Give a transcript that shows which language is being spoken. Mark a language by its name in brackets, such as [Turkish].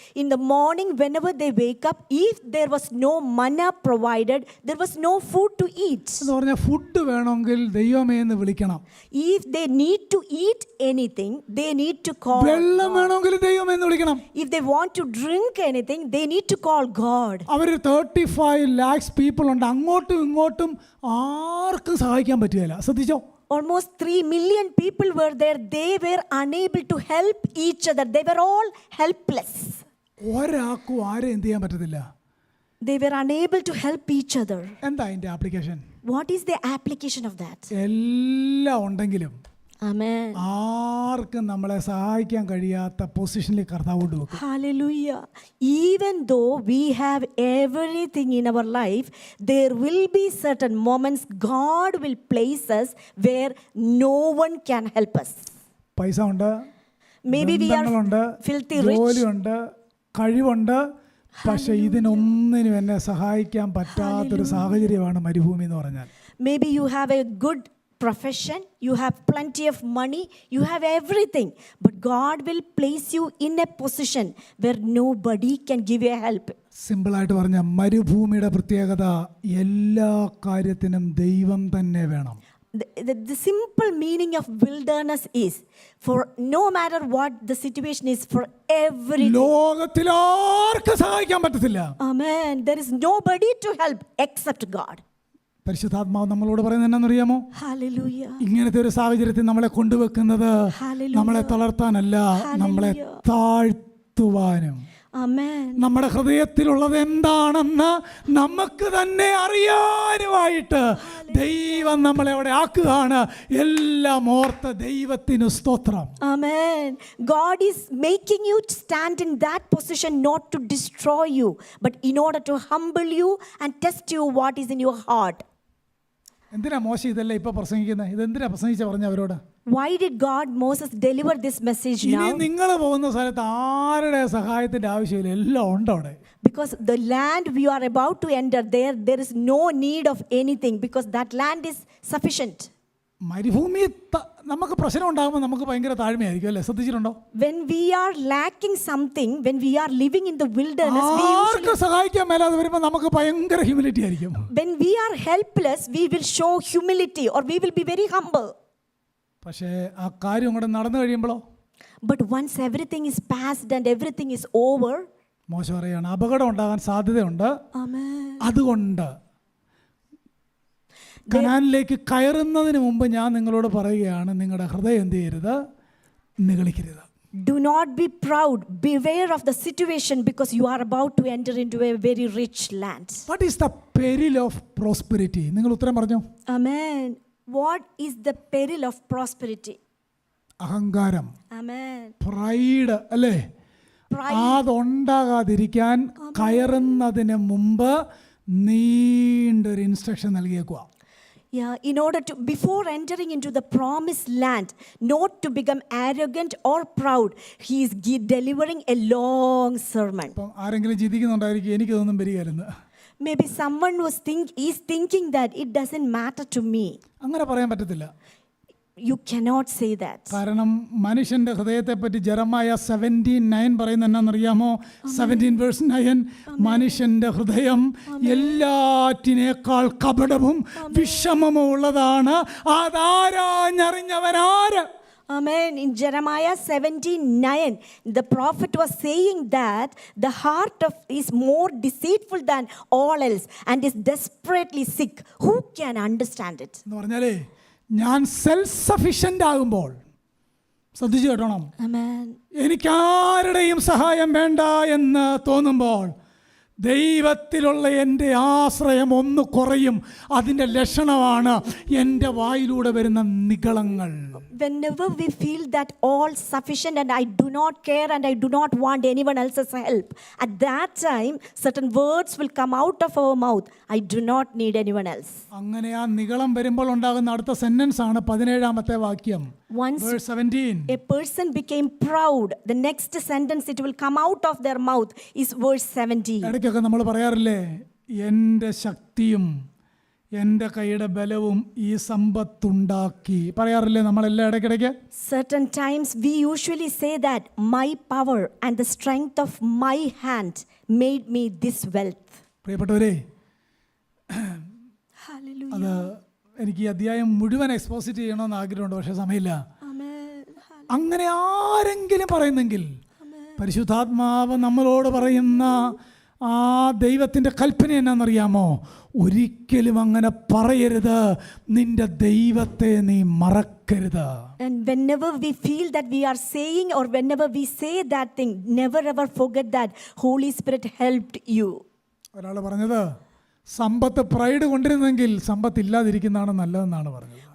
[English] In the morning, whenever they wake up, if there was no manna provided, there was no food to eat. [Malayalam] എന്ന് പറഞ്ഞാൽ food വേണമെങ്കിൽ ദൈവമേ എന്ന് വിളിക്കണം. [English] If they need to eat anything, they need to call. [Malayalam] വെള്ളം വേണമെങ്കിൽ ദൈവമേ എന്ന് വിളിക്കണം. വിളിക്കണം. [English] If they want to drink anything, they need to call God. [Malayalam] Our 35 lakhs people ഉണ്ട്. അങ്ങോട്ടും ഇങ്ങോട്ടും ആർക്കും സഹായിക്കാൻ പറ്റുകയില്ല. ശ്രദ്ധിച്ചോ? [English] Almost 3 million people were there. They were unable to help each other. They were all helpless. [Malayalam] ഒരാൾക്കും ആരും എന്ത് ചെയ്യാൻ പറ്റത്തില്ല. [English] They were unable to help each other. [Malayalam] എന്താ അതിൻ്റെ application? [English] What is the application of that? [Malayalam] എല്ലാം ഉണ്ടെങ്കിലും [English] Amen. [Malayalam] ആർക്കും നമ്മളെ സഹായിക്കാൻ കഴിയാത്ത പൊസിഷനിൽ കർത്താവ് കൊണ്ടുവെക്കും. [English] Hallelujah. Even though we have everything in our life, there will be certain moments God will place us where no one can help us. [Malayalam] പൈസ ഉണ്ട്, [English] Maybe we [Malayalam] ബന്ധങ്ങളുണ്ട്, [English] are filthy rich. [Malayalam] ജോലിയുണ്ട്, കഴിവുണ്ട്, പക്ഷെ ഇതിനൊന്നിനും എന്നെ സഹായിക്കാൻ പറ്റാത്തൊരു സാഹചര്യമാണ് മരുഭൂമി എന്ന് പറഞ്ഞാൽ. [English] Maybe you have a good profession, you have plenty of money, you have everything, but God will place you in a position where nobody can give you help. [Malayalam] സിമ്പിളായിട്ട് പറഞ്ഞാൽ മരുഭൂമിയുടെ പ്രത്യേകത എല്ലാ കാര്യത്തിനും ദൈവം തന്നെ വേണം. [English] The simple meaning of wilderness is, for no matter what the situation is, for everything. [Malayalam] ലോകത്തിൽ ആർക്കും സഹായിക്കാൻ പറ്റത്തില്ല. [English] Amen. There is nobody to help except God. [Malayalam] പരിശുദ്ധാത്മാവ് നമ്മളോട് പറയുന്നത് എന്നാണെന്നറിയാമോ? [English] Hallelujah. [Malayalam] ഇങ്ങനത്തെ ഒരു സാഹചര്യത്തിൽ നമ്മളെ കൊണ്ടുവെക്കുന്നത് [English] Hallelujah. [Malayalam] നമ്മളെ തളർത്താനല്ല, നമ്മളെ [English] Hallelujah. [Malayalam] താഴ്ത്തുവാനും. [English] Amen. [Malayalam] നമ്മുടെ ഹൃദയത്തിലുള്ളത് എന്താണെന്ന് നമുക്ക് തന്നെ അറിയാനുമായിട്ട് ദൈവം നമ്മളെ അവിടെ ആക്കുകയാണ്. എല്ലാം ഓർത്ത് ദൈവത്തിന് സ്തോത്രം. [English] Amen. God is making you stand in that position not to destroy you, but in order to humble you and test you what is in your heart. [Malayalam] എന്തിനാ മോശം ഇതല്ല ഇപ്പൊ പ്രസംഗിക്കുന്നത്? ഇതെന്തിനാ പ്രസംഗിച്ച പറഞ്ഞ അവരോട്? [English] Why did God Moses deliver this message [Malayalam] ഇനി [English] now? [Malayalam] നിങ്ങൾ പോകുന്ന സ്ഥലത്ത് ആരുടെ സഹായത്തിന്റെ ആവശ്യമില്ല, എല്ലാം ഉണ്ട് അവിടെ. [English] Because the land we are about to enter, there is no need of anything, because that land is sufficient. [Malayalam] മരുഭൂമി നമുക്ക് പ്രശ്നം ഉണ്ടാകുമ്പോൾ നമുക്ക് ഭയങ്കര താഴ്മയായിരിക്കും അല്ലേ? ശ്രദ്ധിച്ചിട്ടുണ്ടോ? [English] When we are lacking something, when we are living in the wilderness, [Malayalam] ആർക്കും സഹായിക്കാൻ മേലാതെ വരുമ്പോൾ നമുക്ക് ഭയങ്കര ഹ്യൂമിലിറ്റി ആയിരിക്കും. [English] when we are helpless, we will show humility or we will be very humble. [Malayalam] പക്ഷേ ആ കാര്യം അങ്ങോട്ട് നടന്നു കഴിയുമ്പോഴോ? [English] But once everything is past and everything is over, [Malayalam] മോശം പറയാണ് അപകടം ഉണ്ടാകാൻ സാധ്യതയുണ്ട്. [English] Amen. [Malayalam] അതുകൊണ്ട് കനാനിലേക്ക് കയറുന്നതിന് മുമ്പ് ഞാൻ നിങ്ങളോട് പറയുകയാണ്, നിങ്ങളുടെ ഹൃദയം എന്ത് ചെയ്യരുത്, നിഗളിക്കരുത്. [English] Do not be proud. Beware of the situation, because you are about to enter into a very rich land. What is the peril of prosperity? [Malayalam] നിങ്ങൾ ഉത്തരം പറഞ്ഞു. [English] Amen. What is the peril of prosperity? [Malayalam] അഹങ്കാരം, [English] Amen. [Malayalam] Pride അല്ലേ? അതുണ്ടാകാതിരിക്കാൻ കയറുന്നതിന് മുമ്പ് നീണ്ടൊരു instruction നൽകിയേക്കുക. [English] Yeah, in order to, before entering into the promised land, not to become arrogant or proud, he is delivering a long sermon. [Malayalam] അപ്പം ആരെങ്കിലും ചിന്തിക്കുന്നുണ്ടായിരിക്കും എനിക്കതൊന്നും വരികയായിരുന്നു. [English] Maybe someone is thinking that it doesn't matter to me. [Malayalam] അങ്ങനെ പറയാൻ പറ്റത്തില്ല. [English] You cannot say that. [Malayalam] കാരണം മനുഷ്യന്റെ ഹൃദയത്തെ പറ്റി ജെറമായ 17:9 പറയുന്നത് എന്നാണെന്നറിയാമോ? 17:9 മനുഷ്യന്റെ ഹൃദയം എല്ലാറ്റിനേക്കാൾ കപടവും വിഷമവും ഉള്ളതാണ്, അതാരാഞ്ഞറിഞ്ഞവനാര്? [English] Amen. In Jeremiah 17:9, the prophet was saying that the heart is more deceitful than all else and is desperately sick. Who can understand it? [Malayalam] എന്ന് പറഞ്ഞാലേ, ഞാൻ സെൽഫ് സഫിഷ്യൻ്റ് ആകുമ്പോൾ, ശ്രദ്ധിച്ചു കേട്ടോണം, [English] Amen. [Malayalam] എനിക്കാരുടെയും സഹായം വേണ്ട എന്ന് തോന്നുമ്പോൾ ദൈവത്തിലുള്ള എൻ്റെ ആശ്രയം ഒന്ന് കുറയും. അതിൻ്റെ ലക്ഷണമാണ് എൻ്റെ വായിലൂടെ വരുന്ന നിഗളങ്ങൾ. [English] Whenever we feel that all sufficient and I do not care and I do not want anyone else's help, at that time certain words will come out of our mouth. I do not need anyone else. [Malayalam] അങ്ങനെ ആ നിഗളം വരുമ്പോൾ ഉണ്ടാകുന്ന അടുത്ത sentence ആണ് 17-ാമത്തെ വാക്യം. [English] Once Verse 17. a person became proud, the next sentence it will come out of their mouth is verse 17. [Malayalam] ഇടയ്ക്കൊക്കെ നമ്മൾ പറയാറില്ലേ, എൻ്റെ ശക്തിയും എൻ്റെ കൈയുടെ ബലവും ഈ സമ്പത്തുണ്ടാക്കി, പറയാറില്ലേ നമ്മളെല്ലാം ഇടയ്ക്കിടയ്ക്ക്? [English] Certain times we usually say that my power and the strength of my hand made me this wealth. [Malayalam] പ്രിയപ്പെട്ടവരെ, [English] Hallelujah. [Malayalam] അത് എനിക്ക് ഈ അധ്യായം മുഴുവൻ എക്സ്പോസിറ്റ് ചെയ്യണമെന്ന് ആഗ്രഹമുണ്ട്, പക്ഷേ സമയമില്ല. [English] Amen. [Malayalam] അങ്ങനെ ആരെങ്കിലും പറയുന്നെങ്കിൽ പരിശുദ്ധാത്മാവ് നമ്മളോട് പറയുന്ന ആ ദൈവത്തിൻ്റെ കൽപ്പന എന്നാണെന്നറിയാമോ? ഒരിക്കലും അങ്ങനെ പറയരുത്, നിന്റെ ദൈവത്തെ നീ മറക്കരുത്. [English] And whenever we feel that we are saying or whenever we say that thing, never ever forget that Holy Spirit helped you. [Malayalam] ഒരാൾ പറഞ്ഞത്, സമ്പത്ത് പ്രൈഡ് കൊണ്ടിരുന്നെങ്കിൽ സമ്പത്ത് ഇല്ലാതിരിക്കുന്നതാണ് നല്ലതെന്നാണ് പറഞ്ഞത്.